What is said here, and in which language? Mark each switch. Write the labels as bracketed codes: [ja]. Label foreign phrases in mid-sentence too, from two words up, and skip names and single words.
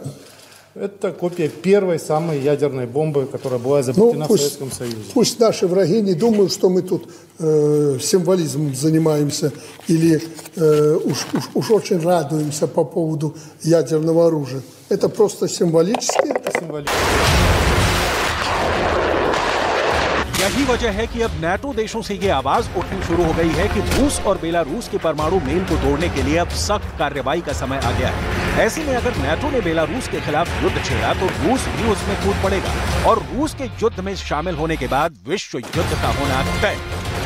[ru] Это копия первой самой ядерной бомбы, которая была изобретена в Советском Союзе. Пусть наши враги не думают, что мы тут символизмом занимаемся или уж очень радуемся по поводу ядерного оружия. Это просто символически. Это символически. [hi] यही वजह है कि अब नाटो देशों से ये आवाज उठनी शुरू हो गई है कि रूस और बेलारूस के परमाणु मेल को तोड़ने के लिए अब सख्त कार्रवाई का समय आ गया है। ऐसे में अगर नाटो ने बेलारूस के खिलाफ युद्ध छेड़ा तो रूस भी उसमें कूद पड़ेगा और रूस के युद्ध में शामिल होने के बाद विश्व युद्ध का होना तय।